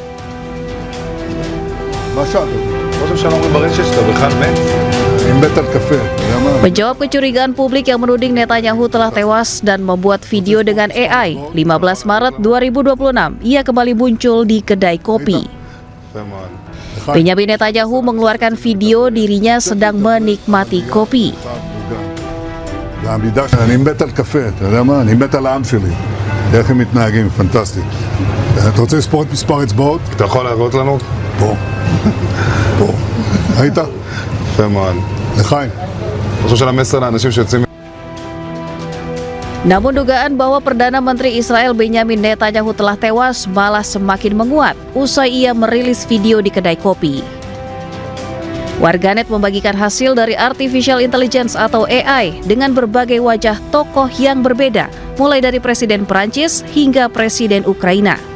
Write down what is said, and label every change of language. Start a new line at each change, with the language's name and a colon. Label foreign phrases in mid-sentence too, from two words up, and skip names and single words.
Indonesian: Menjawab kecurigaan publik yang menuding Netanyahu telah tewas dan membuat video dengan AI, 15 Maret 2026, ia kembali muncul di kedai kopi. Benjamin Netanyahu mengeluarkan video dirinya sedang menikmati kopi.
Hebrew: אני מת על קפה, אתה יודע מה? אני מת על העם שלי. איך הם מתנהגים, פנטסטי. אתה רוצה לספור את מספר אצבעות? אתה יכול להראות לנו? פה. פה. היית? יפה מאוד. לחיים. אני חושב של המסר לאנשים שיוצאים...
Indonesian: Namun dugaan bahwa Perdana Menteri Israel Benjamin Netanyahu telah tewas malah semakin menguat usai ia merilis video di kedai kopi. Warganet membagikan hasil dari
English: Artificial Intelligence
Indonesian: atau AI dengan berbagai wajah tokoh yang berbeda mulai dari Presiden Prancis hingga Presiden Ukraina.